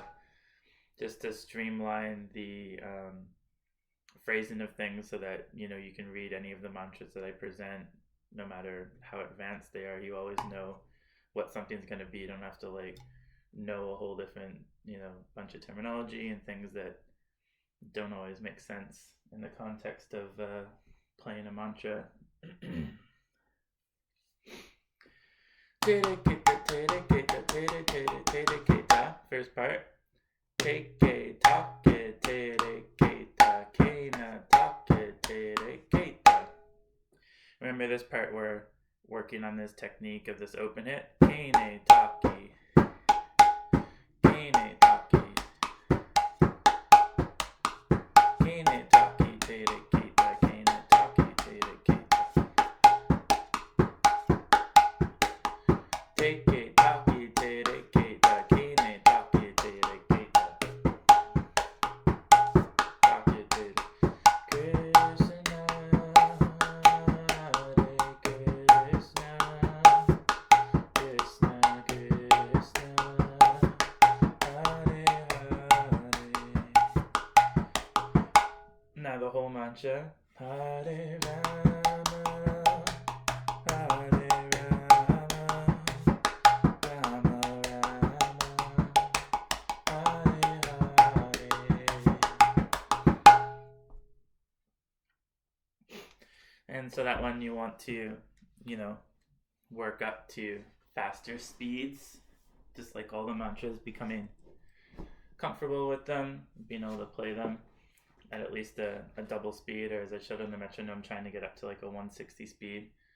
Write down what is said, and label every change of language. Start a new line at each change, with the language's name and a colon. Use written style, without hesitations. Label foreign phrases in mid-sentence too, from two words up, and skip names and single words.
English: Just to streamline the phrasing of things so that you can read any of the mantras that I present, no matter how advanced they are. You always know what something's going to be. You don't have to know a whole different bunch of terminology and things that don't always make sense in the context of playing a mantra. Tereketa, tereketa, tere, tere, tereketa. First part. Teke take, tereketa, kenetake, tereketa. Remember this part, we're working on this technique of this open hit. Kene take, kene take, kene take, tereketa, kene take, tereketa. Teke take, tereketa, kene take, tereketa. Take, tere.
Sanskrit: कृष्ण, हरे कृष्ण, कृष्ण कृष्ण, हरे हरे.
English: Now the whole mantra.
Sanskrit: हरे राम, हरे राम, राम राम, हरे हरे.
English: And so that one you want to, work up to faster speeds, just like all the mantras, becoming comfortable with them, being able to play them at least a double speed, or as I showed on the metronome, trying to get up to a 160 speed.